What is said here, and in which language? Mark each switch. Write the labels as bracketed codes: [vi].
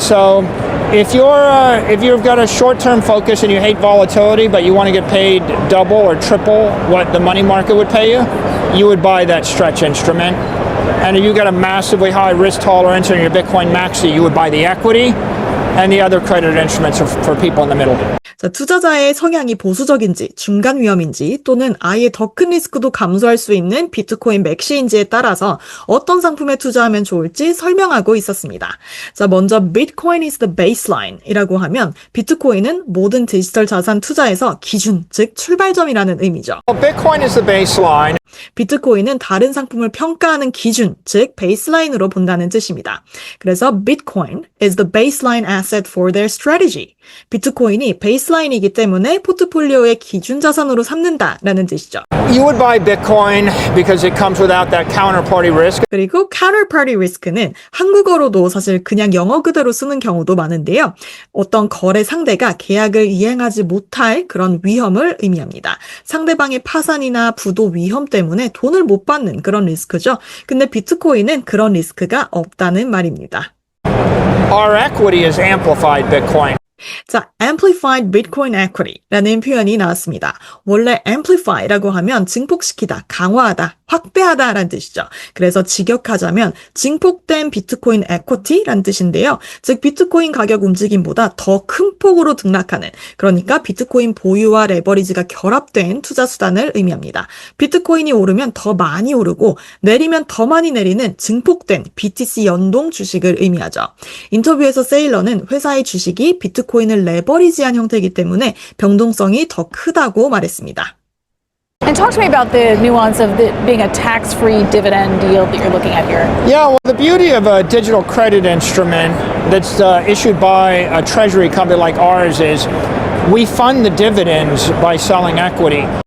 [en] So if you've got a short-term focus and you hate volatility, but you want to get paid double or triple what the money market would pay you, you would buy that Stretch instrument. And if you got a massively high risk tolerance in your Bitcoin Maxi, you would buy the equity and the other credit instruments for people in the middle. [ko] 자, 투자자의 성향이 보수적인지, 중간 위험인지, 또는 아예 더 큰 리스크도 감수할 수 있는 비트코인 맥시인지에 따라서 어떤 상품에 투자하면 좋을지 설명하고 있었습니다. 자, 먼저 [en] Bitcoin is the baseline [ko] 이라고 하면 비트코인은 모든 디지털 자산 투자에서 기준, 즉 출발점이라는 의미죠. [en] Bitcoin is the baseline. [ko] 비트코인은 다른 상품을 평가하는 기준, 즉 베이스라인으로 본다는 뜻입니다. 그래서 [en] Bitcoin is the baseline asset for their strategy. [ko] 비트코인이 베이스라인이기 때문에 포트폴리오의 기준 자산으로 삼는다라는 뜻이죠. [en] You would buy Bitcoin because it comes without that counterparty risk. [ko] 그리고 counterparty risk는 한국어로도 사실 그냥 영어 그대로 쓰는 경우도 많은데요. 어떤 거래 상대가 계약을 이행하지 못할 그런 위험을 의미합니다. 상대방의 파산이나 부도 위험 때문에 돈을 못 받는 그런 리스크죠. 근데 비트코인은 그런 리스크가 없다는 말입니다. [en] Our equity is amplified Bitcoin. [ko] 자, [en] amplified Bitcoin equity [ko] 라는 표현이 나왔습니다. 원래 amplify라고 하면 증폭시키다, 강화하다, 확대하다라는 뜻이죠. 그래서 직역하자면 증폭된 비트코인 equity라는 뜻인데요. 즉 비트코인 가격 움직임보다 더 큰 폭으로 등락하는, 그러니까 비트코인 보유와 레버리지가 결합된 투자 수단을 의미합니다. 비트코인이 오르면 더 많이 오르고 내리면 더 많이 내리는 증폭된 BTC 연동 주식을 의미하죠. 인터뷰에서 세일러는 회사의 주식이 비트코인을 레버리지한 형태이기 때문에 변동성이 더 크다고 말했습니다. [en] And talk to me about the nuance of being a tax-free dividend yield that you're looking at here. Yeah, well, the beauty of a digital credit instrument that's issued by a treasury company like ours is we fund the dividends by selling equity.